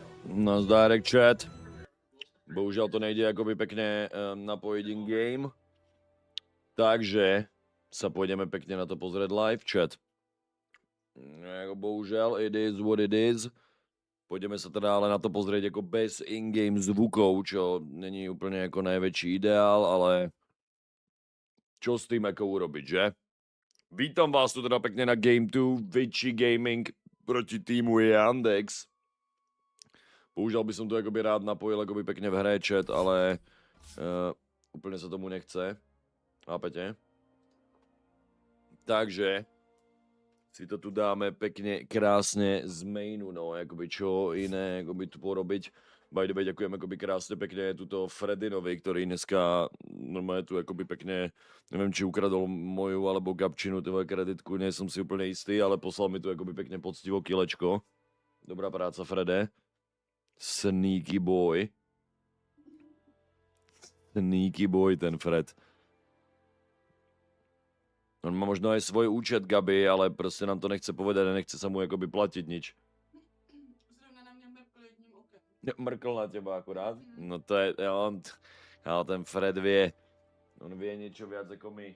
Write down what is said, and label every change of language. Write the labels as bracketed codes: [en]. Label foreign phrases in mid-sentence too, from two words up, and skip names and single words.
[cs] Nazdárek chat. Bohužel to nejde jakoby [sk] pekne napojiť [cs] in-game. [sk] Takže sa pôjdeme pekne na to pozrieť live chat. [en] Bohužel, it is what it is. [sk] Pôjdeme sa teda ale na to pozrieť ako bez in-game zvukov, čo není úplne ako najväčší ideál, ale čo s tým ako urobiť, že? Vítam vás tu teda pekne na Game 2, Vici Gaming proti týmu Yandex. Bohužel by som tu akoby rád napojil akoby pekne v hre chat, ale úplne sa tomu nechce. Chápete? Takže si to tu dáme pekne, krásne z mainu, no, akoby čo iné, akoby tu porobiť. [en] By the way, [sk] ďakujem akoby krásne pekne tuto Fredinovi, ktorý dneska normálne tu akoby pekne, neviem, či ukradol moju alebo Gabčinu tvoju kreditku, nie som si úplne istý, ale poslal mi tu akoby pekne poctivo kilečko. Dobrá práca, [en] Frede. Sneaky boy. Sneaky boy [sk] ten Fred. On má možno aj svoj účet, Gabi, ale proste nám to nechce povedať a nechce sa mu akoby platiť nič. [cs] Zrovna na mě mrkl jedním okem. [sk] Mrkl na teba akurát? No to je, ale ten Fred vie. On vie niečo viac ako my.